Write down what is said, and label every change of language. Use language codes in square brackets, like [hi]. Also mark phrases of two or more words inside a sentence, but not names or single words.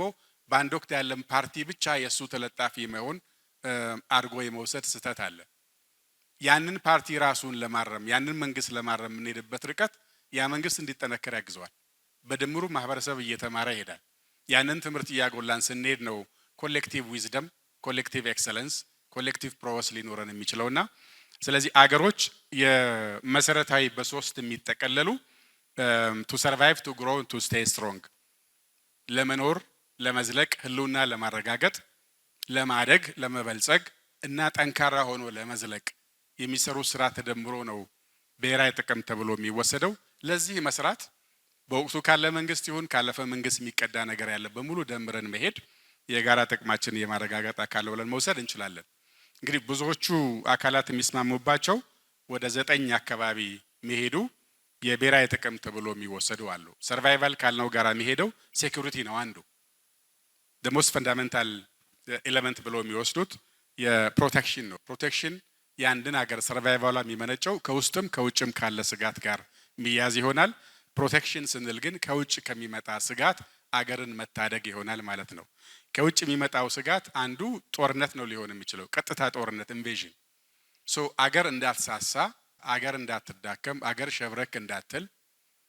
[am] በአንድ ወቅት ያለን ፓርቲ ብቻ የሱ ተለጣፊ መሆን አድርጎ የመውሰድ ስህተት አለ። ያንን ፓርቲ ራሱን ለማረም ያንን መንግስት ለማረም የምንሄድበት ርቀት ያ መንግስት እንዲጠነከር ያግዘዋል። በድምሩ ማህበረሰብ እየተማረ ይሄዳል። ያንን ትምህርት እያጎላን ስንሄድ ነው [en] collective wisdom, collective excellence, collective progress [am] ሊኖረን የሚችለውና ስለዚህ አገሮች የመሰረታዊ በሶስት የሚጠቀለሉ [en] to survive, to grow, to stay strong [am] ለመኖር ለመዝለቅ ህልውና ለማረጋገጥ ለማደግ ለመበልጸግ እና ጠንካራ ሆኖ ለመዝለቅ የሚሰሩ ስራ ተደምሮ ነው ብሔራዊ ጥቅም ተብሎ የሚወሰደው። ለዚህ መስራት በወቅቱ ካለ መንግስት ይሁን ካለፈ መንግስት የሚቀዳ ነገር ያለ በሙሉ ደምረን መሄድ የጋራ ጥቅማችን የማረጋገጥ አካል ብለን መውሰድ እንችላለን። እንግዲህ ብዙዎቹ አካላት የሚስማሙባቸው ወደ 9 አካባቢ መሄዱ የብሔራዊ ጥቅም ተብሎ የሚወሰዱ አሉ። ሰርቫይቫል ካልነው ጋራ የሚሄደው ሴኩሪቲ ነው አንዱ። [en] the most fundamental element [am] ብሎ የሚወስዱት የፕሮቴክሽን ነው። ፕሮቴክሽን የአንድን ሀገር ሰርቫይቫሏ የሚመነጨው ከውስጥም ከውጭም ካለ ስጋት ጋር የሚያዝ ይሆናል። ፕሮቴክሽን ስንል ግን ከውጭ ከሚመጣ ስጋት አገርን መታደግ ይሆናል ማለት ነው። ከውጭ የሚመጣው ስጋት አንዱ ጦርነት ነው ሊሆን የሚችለው፣ ቀጥታ ጦርነት ኢንቬዥን። አገር እንዳትሳሳ፣ አገር እንዳትዳከም፣ አገር ሸብረክ እንዳትል